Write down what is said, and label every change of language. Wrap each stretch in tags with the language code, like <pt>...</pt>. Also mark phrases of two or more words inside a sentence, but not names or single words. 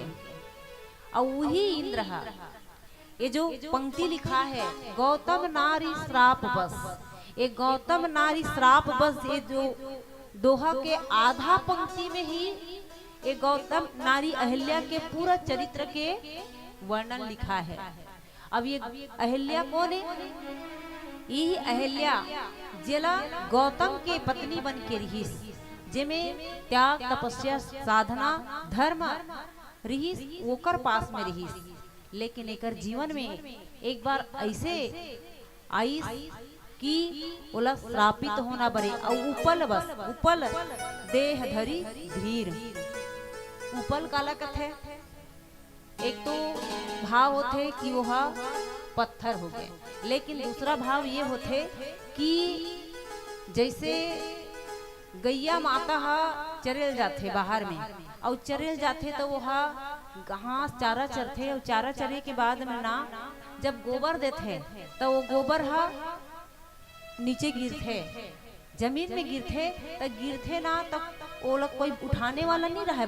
<hne>और वही इंद्र हा, ये जो पंक्ति लिखा है गौतम नारी श्राप बस, ये गौतम नारी श्राप बस, ये जो दोहा के आधा पंक्ति में ही ये गौतम नारी अहिल्या के पूरा चरित्र के वर्णन लिखा है। अब ये अहिल्या कौन है, यही अहिल्या जेला गौतम के पत्नी बन के रहीस, जिमें त्याग तपस्या साधना धर्म रहीस, ओकर पास में रहीस। लेकिन एकर जीवन में एक बार ऐसे आईस कि ओला श्रापित होना बरे, और उपल बस उपल देह धरी धीर। उपल काला कथे, एक तो भाव होते कि वह पत्थर हो गए, लेकिन दूसरा भाव ये होते कि जैसे गैया माता हा चरेल जाते बाहर में, और चरेल जाते तो वह घास चारा चरते, और चारा चरे के बाद में ना जब गोबर देते तो वो गोबर हा नीचे गिरते, जमीन में गिरते, तो गिरते ना तो वो लोग कोई उठाने वाला नहीं रहा है।</hne>